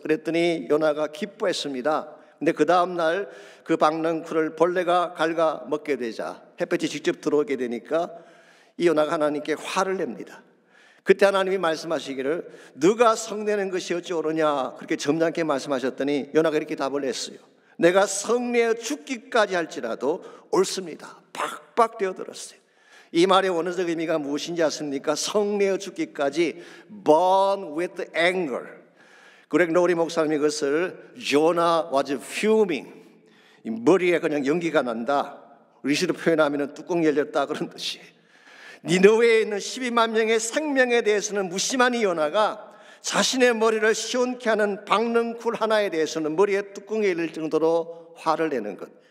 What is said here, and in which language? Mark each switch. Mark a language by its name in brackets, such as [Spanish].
[Korean] 그랬더니 요나가 기뻐했습니다. 근데 그 다음날 그 박능쿨을 벌레가 갉아 먹게 되자 햇볕이 직접 들어오게 되니까 이 요나가 하나님께 화를 냅니다. 그때 하나님이 말씀하시기를 너가 성내는 것이 어찌 옳으냐 그렇게 점잖게 말씀하셨더니 요나가 이렇게 답을 했어요. 내가 성내어 죽기까지 할지라도 옳습니다. 팍팍 되어들었어요. 이 말의 원어적 의미가 무엇인지 아십니까? 성내어 죽기까지 [English] burn with anger. [Korean] 그렉 로리 목사님이 그것을 [English] Jonah was fuming. [Korean] 머리에 그냥 연기가 난다. 리시로 표현하면 뚜껑 열렸다 그런 뜻이에요. 니느웨에 있는 12만 명의 생명에 대해서는 무심한 이 요나가 자신의 머리를 시원케 하는 박능쿨 하나에 대해서는 머리에 뚜껑이 열릴 정도로 화를 내는 것.